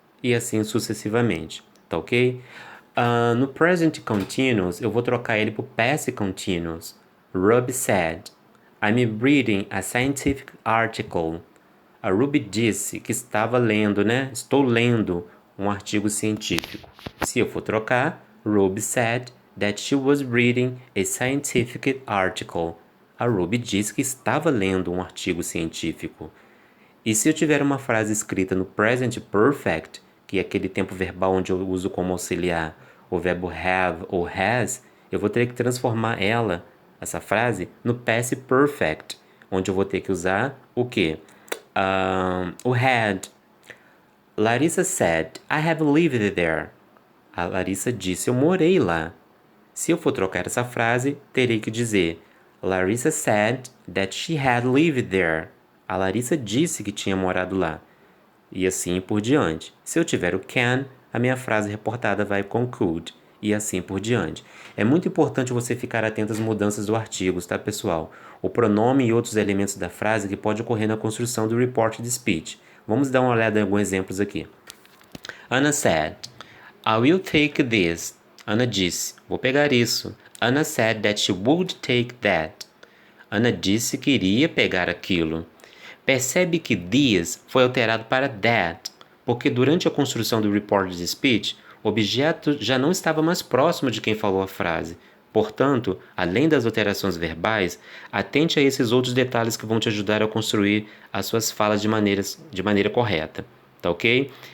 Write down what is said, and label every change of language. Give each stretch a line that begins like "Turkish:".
Portuguese: E assim sucessivamente. Tá ok? No present continuous, eu vou trocar ele para o past continuous.
English: Ruby said, I'm reading a scientific article.
Portuguese: A Ruby disse que estava lendo, né? Estou lendo um artigo científico. Se eu for trocar,
English: Ruby said that she was reading a scientific article.
Portuguese: A Ruby disse que estava lendo um artigo científico. E se eu tiver uma frase escrita no present perfect, que é aquele tempo verbal onde eu uso como auxiliar o verbo have ou has, eu vou ter que transformar ela, essa frase, no past perfect, onde eu vou ter que usar o quê? O had.
English: Larissa said, I have lived there.
Portuguese: A Larissa disse, eu morei lá. Se eu for trocar essa frase, terei que dizer
English: Larissa said that she had lived there.
Portuguese: A Larissa disse que tinha morado lá. E assim por diante. Se eu tiver o can, a minha frase reportada vai com could. E assim por diante. É muito importante você ficar atento às mudanças do artigo, tá, pessoal? O pronome e outros elementos da frase que pode ocorrer na construção do reported speech. Vamos dar uma olhada em alguns exemplos aqui.
English: Anna said, I will take this.
Portuguese: Anna disse, vou pegar isso.
English: Anna said that she would take that.
Portuguese: Anna disse que iria pegar aquilo. Percebe que this foi alterado para that, porque durante a construção do reported speech, o objeto já não estava mais próximo de quem falou a frase. Portanto, além das alterações verbais, atente a esses outros detalhes que vão te ajudar a construir as suas falas de maneira correta. Tá ok?